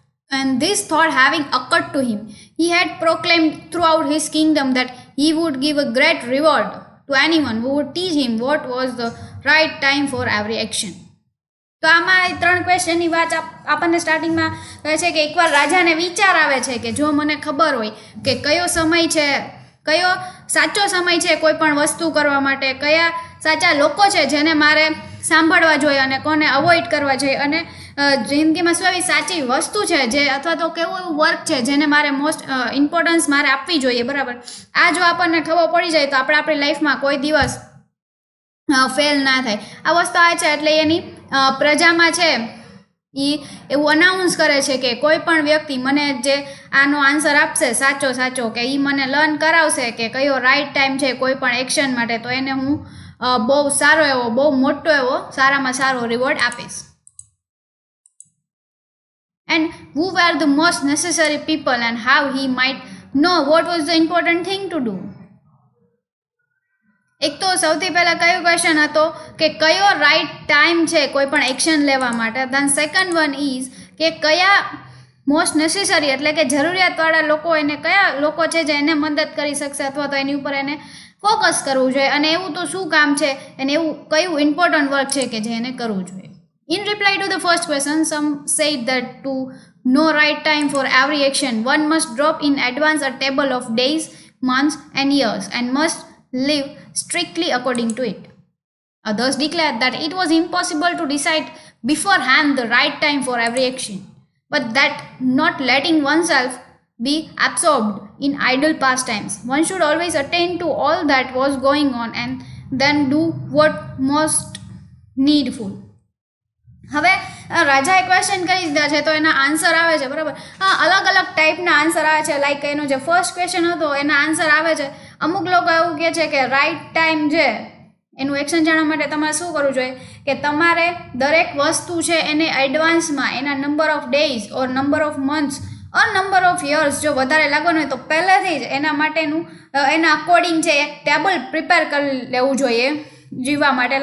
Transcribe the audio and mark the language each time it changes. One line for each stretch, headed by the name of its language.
English: And this thought having occurred to him, he had proclaimed throughout his kingdom that he would give a great reward to anyone who would teach him what was the right time for every action.
Gujarati: તો આમાં 3 ક્વેશ્ચનની વાત આપણને સ્ટાર્ટિંગમાં કહે છે કે એકવાર રાજાને વિચાર આવે છે કે જો મને ખબર હોય કે કયો સમય છે, કયો સાચો સમય છે કોઈ પણ વસ્તુ કરવા માટે, કયા સાચા લોકો છે જેને મારે સાંભળવા જોઈએ અને કોને અવોઇડ કરવા જોઈએ, અને જિંદગીમાં શું એવી સાચી વસ્તુ છે જે, અથવા તો કેવું એવું વર્ક છે જેને મારે મોસ્ટ ઇમ્પોર્ટન્સ મારે આપવી જોઈએ બરાબર. આ જો આપણને ખબર પડી જાય તો આપણે આપણી લાઈફમાં કોઈ દિવસ ફેલ ના થાય. આ વસ્તુ આવે છે એટલે એની પ્રજામાં છે એ એવું અનાઉન્સ કરે છે કે કોઈ પણ વ્યક્તિ મને જે આનો આન્સર આપશે સાચો કે એ મને લર્ન કરાવશે કે કયો રાઈટ ટાઈમ છે કોઈ પણ એક્શન માટે, તો એને હું બહુ સારો એવો, બહુ મોટો એવો, સારામાં સારો રિવોર્ડ આપીશ.
English: And who were the most necessary people and how he might know what was the important thing to do.
Gujarati: એક તો સૌથી પહેલાં કયો ક્વેશ્ચન હતો કે કયો રાઈટ ટાઈમ છે કોઈ પણ એક્શન લેવા માટે.
English: then second one is
Gujarati: કે કયા મોસ્ટ નેસેસરી, એટલે કે જરૂરિયાતવાળા લોકો, એને કયા લોકો છે જે એને મદદ કરી શકશે, અથવા તો એની ઉપર એને ફોકસ કરવું જોઈએ, અને એવું તો શું કામ છે, અને એવું કયું ઇમ્પોર્ટન્ટ વર્ક છે કે જે એને કરવું જોઈએ.
English: In reply to the first question, some said that to know right time for every action, one must drop in advance a table of days, months and years, and must live strictly according to it. Others declared that it was impossible to decide beforehand the right time for every action, but that not letting oneself be absorbed in idle pastimes. One should always attend to all that was going on and then do what most needful.
Gujarati: હવે રાજાએ question કરી દીધા છે તો એના answer આવે છે, બરાબર. હા, અલગ અલગ ટાઈપના આન્સર આવે છે. લાઈક એનો જે ફર્સ્ટ ક્વેશ્ચન હતો એના આન્સર આવે છે. અમુક લોકો એવું કહે છે કે રાઈટ ટાઈમ છે એનું એક્શન જાણવા માટે તમારે શું કરવું જોઈએ કે તમારે દરેક વસ્તુ છે એને એડવાન્સમાં એના
English: number of days or number of months or number of years
Gujarati: જો વધારે લાગવાનું હોય તો પહેલેથી જ એના માટેનું એના અકોર્ડિંગ છે એક ટેબલ પ્રિપેર કરી લેવું જોઈએ જીવવા માટે.